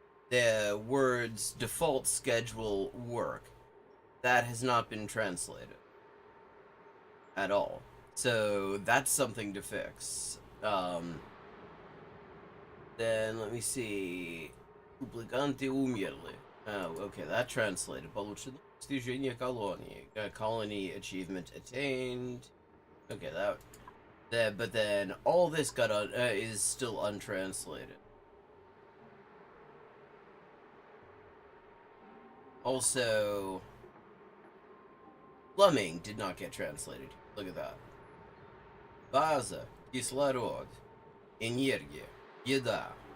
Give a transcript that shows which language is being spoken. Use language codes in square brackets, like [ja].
[en] The words default schedule work. That has not been translated at all. So that's something to fix. Then let me see. [ru] Дубликанты умерли. [en] Oh, okay, that translated. [ru] Получено достижение колонии. [en] Colony achievement attained. Okay, but then all this is still untranslated. Also, plumbing did not get translated. Look at that. [ru] База, кислород, энергия, еда,